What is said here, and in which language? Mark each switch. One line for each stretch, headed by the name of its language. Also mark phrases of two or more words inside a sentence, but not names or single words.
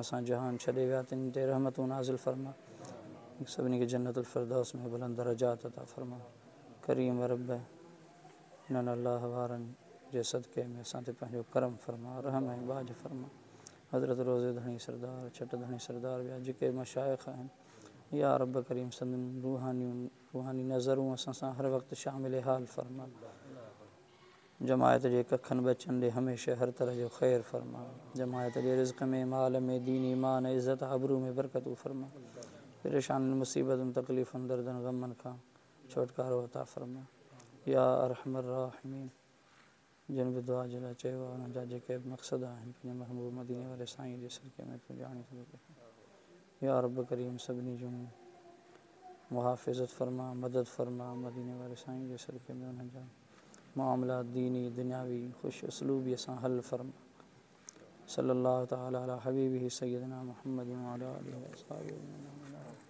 Sindhi: सां जहान छॾे विया तिन ते रहमतूं नाज़िल फरमा सभिनी खे जन्नतुल फ़िरदौस में बुलंद दरजात अता फरमा करीम रब इन्हनि अल्लाह वारनि जे सदक़े में असां ते पंहिंजो करम फरमा रहम ऐं बाज फरमा हज़रत रोज़े धणी सरदार छट धणी सरदार ॿिया जेके मशाइख़ आहिनि या रब करीम सदन रूहानी नज़रूं असां सां हर वक्त शामिल हाल फरमा। जमायत जे कखन बचन दे हमेशा हर तरह जो खैर फरमा। जमायत जे रिज़्क़ में, माल में, दीन ईमान इज़्ज़त आबरू में बरकत फरमा। परेशान मुसीबतन तकलीफ़न दर्दन गमन खां छुटकारो अता फरमा।
Arabic: يا أرحم الراحمين
Sindhi: जिन बि दुआ जे लाइ चयो आहे उन्हनि जा जेके मक़सद आहिनि पंहिंजे महबूब मदीने वारे साईं जे सदक़े में तूं ॼाणी सघे। या रब करीम सभिनी जूं मुहाफ़िज़त फरमा, मदद फरमा। मदीने वारे साईं जे सदक़े में उन्हनि जा मामला दीनी दुनियावी ख़ुश उसलूबीअ सां हल फरमा।
Arabic: صلى الله تعالى على حبيبه سيدنا محمد و على آله و أصحابه.